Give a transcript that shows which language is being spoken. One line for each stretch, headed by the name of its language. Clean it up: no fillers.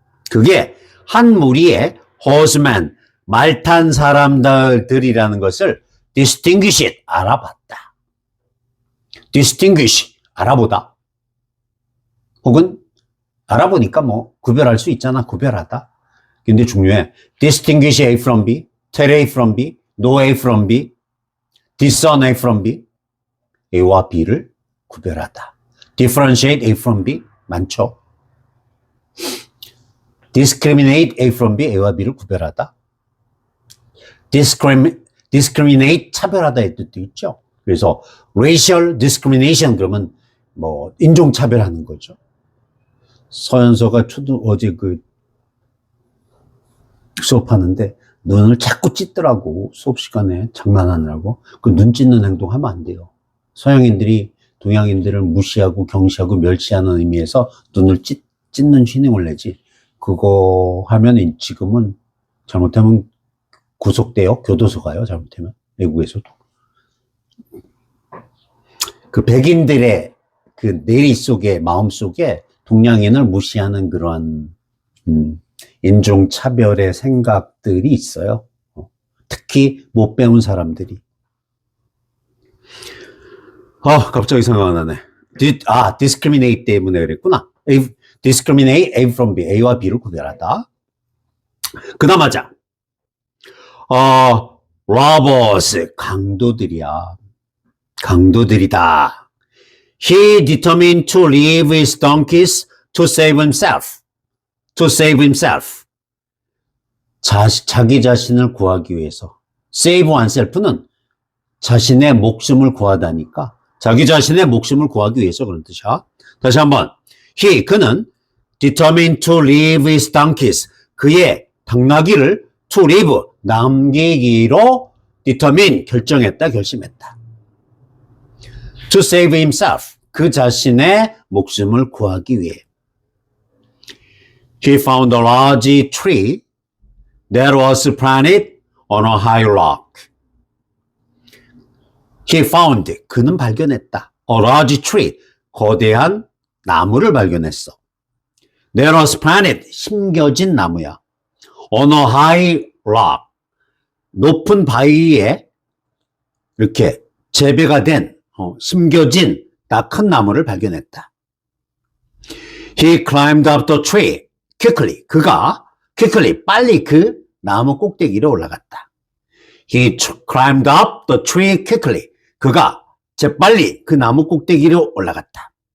Korean: 그게 한 무리의 horsemen, 말 탄 사람들이라는 것을 distinguished, 알아봤다. distinguish, 알아보다. 혹은 알아보니까 뭐 구별할 수 있잖아. 구별하다. 근데 중요해.
English: distinguish A from B, tell A from B, know A from B, discern A from B.
Korean: A와 B를 구별하다.
English: differentiate A from B
Korean: 많죠.
English: discriminate A from B,
Korean: A와 B를 구별하다. discriminate 차별하다의 뜻도 있죠. 그래서
English: racial discrimination
Korean: 그러면 뭐 인종 차별하는 거죠. 서연서가 어제 그 수업하는데 눈을 자꾸 찢더라고. 수업 시간에 장난하느라고. 그 눈 찢는 행동 하면 안 돼요. 서양인들이 동양인들을 무시하고 경시하고 멸시하는 의미에서 눈을 찢는 휘닝을 내지. 그거 하면 지금은 잘못하면 구속돼요. 교도소 가요. 잘못하면. 외국에서도. 그 백인들의 그 내리 속에, 마음 속에 동양인을 무시하는 그러한, 인종차별의 생각들이 있어요. 특히 못 배운 사람들이. 갑자기 생각 안 나네. discriminate 때문에 그랬구나.
English: discriminate A from B,
Korean: A와 B를 구별하다. 그 다음 하자. robbers, 강도들이야. 강도들이다.
English: He determined to leave his donkeys to save himself. To save himself.
Korean: 자기 자신을 구하기 위해서.
English: save oneself
Korean: 는 자신의 목숨을 구하다니까 자기 자신의 목숨을 구하기 위해서 그런 뜻이야. 다시 한번. 그는
English: determined to leave his donkeys.
Korean: 그의 당나귀를 to leave, 남기기로 determine, 결정했다, 결심했다.
English: To save himself.
Korean: 그 자신의 목숨을 구하기 위해.
English: He found a large tree that was planted on a high rock. He found,
Korean: 그는 발견했다.
English: A large tree,
Korean: 거대한 나무를 발견했어.
English: That was planted,
Korean: 심겨진 나무야.
English: On a high rock,
Korean: 높은 바위에 이렇게 재배가 된, 심겨진 다 큰 나무를 발견했다.
English: He climbed up the tree quickly.
Korean: 그가 quickly, 빨리 그 나무 꼭대기로 올라갔다.
English: He climbed up the tree quickly.
Korean: 그가 재빨리 그 나무 꼭대기로 올라갔다.